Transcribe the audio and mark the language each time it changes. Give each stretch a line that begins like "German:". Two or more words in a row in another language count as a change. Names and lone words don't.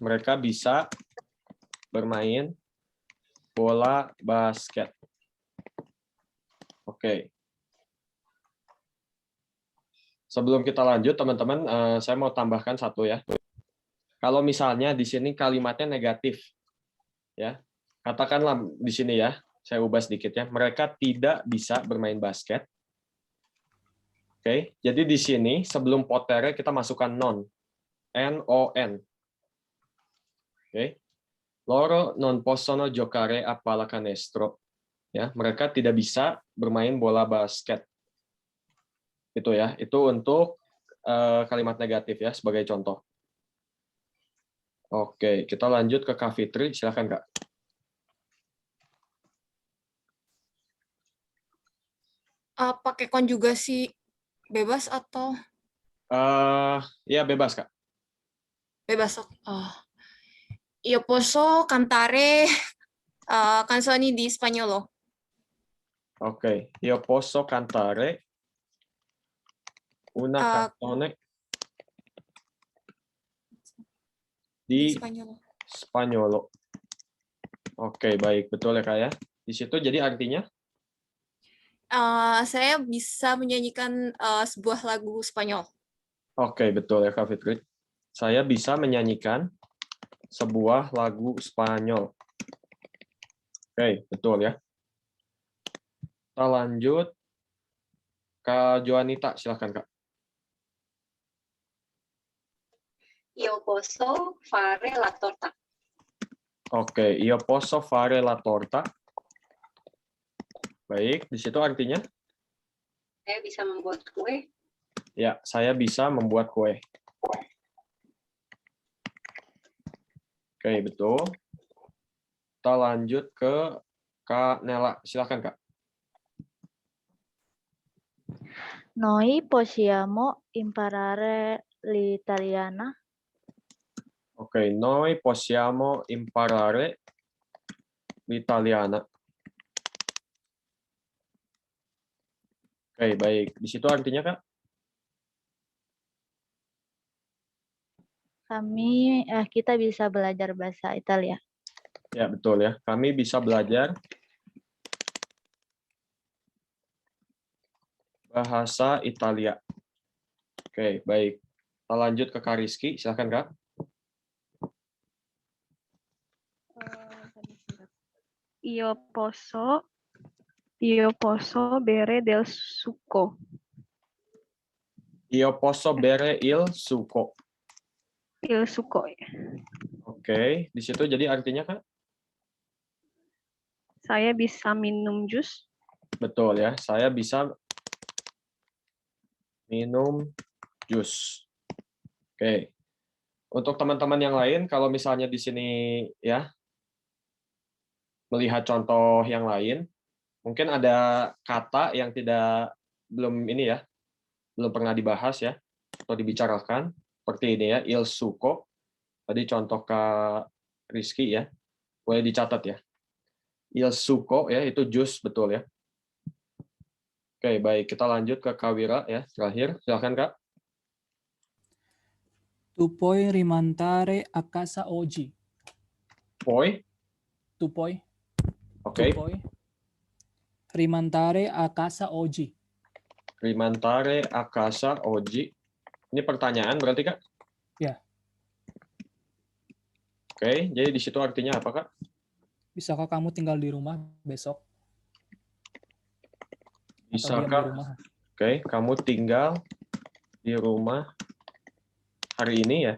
Indonesian: Mereka bisa bermain bola basket. Oke. Sebelum kita lanjut, teman-teman, saya mau tambahkan satu ya. Kalau misalnya di sini kalimatnya negatif, ya, katakanlah di sini ya, saya ubah sedikit ya. Mereka tidak bisa bermain basket. Oke, jadi di sini sebelum potere kita masukkan non, non.
Italian: Oke, loro non possono giocare a pallacanestro.
Indonesian: Ya, mereka tidak bisa bermain bola basket. Itu ya, itu untuk kalimat negatif ya sebagai contoh. Oke, kita lanjut ke Kak Fitri, silakan, Kak. Pakai konjugasi bebas atau Ya bebas, Kak. bebas?
Italian: Io posso cantare canzoni di spagnolo. Oke, io posso cantare una canzone di
Indonesian: Spanyol. Spanyolo. Oke, baik, betul ya, Kak ya. Di situ jadi artinya Saya bisa menyanyikan sebuah lagu Spanyol. Oke, betul ya Kak Fitri. Saya bisa menyanyikan sebuah lagu Spanyol. Oke, betul ya. Kita lanjut. Kak Joanita, silakan Kak.
Italian: Io posso fare la torta. Oke, io posso fare la torta.
Indonesian: Baik, di situ artinya? Saya bisa membuat kue. Ya, saya bisa membuat kue. Oke, betul. Kita lanjut ke Kak Nela. Silakan Kak.
Italian: Noi possiamo imparare l'italiana. Oke, noi possiamo imparare l'italiana.
Indonesian: Oke, baik. Di situ artinya Kak? Kita bisa belajar bahasa Italia. Ya, betul ya. Kami bisa belajar bahasa Italia. Oke, baik. Kita lanjut ke Kak Rizky. Silakan Kak.
Italian: Io posso bere del succo. Io posso bere il succo. Il succo.
Indonesian: Oke, di situ jadi artinya Kak? Saya bisa minum jus. Betul ya. Saya bisa minum jus. Oke. Untuk teman-teman yang lain, kalau misalnya di sini ya melihat contoh yang lain, mungkin ada kata yang belum pernah dibahas ya atau dibicarakan seperti ini ya,
Italian: il succo.
Indonesian: Tadi contoh Kak Rizky ya, boleh dicatat ya.
Italian: Il succo
Indonesian: ya itu jus, betul ya. Oke, baik, kita lanjut ke Kak Wira ya, terakhir. Silakan Kak.
Italian: Tu puoi rimandare a casa oggi. Poi. Tu puoi.
Indonesian: Oke.
Italian: Tu puoi rimandare a casa oggi. Rimandare a casa oggi.
Indonesian: Ini pertanyaan berarti Kak? Ya. Oke, jadi di situ artinya apa Kak? Bisakah kamu tinggal di rumah besok? Bisakah? Oke, kamu tinggal di rumah hari ini ya?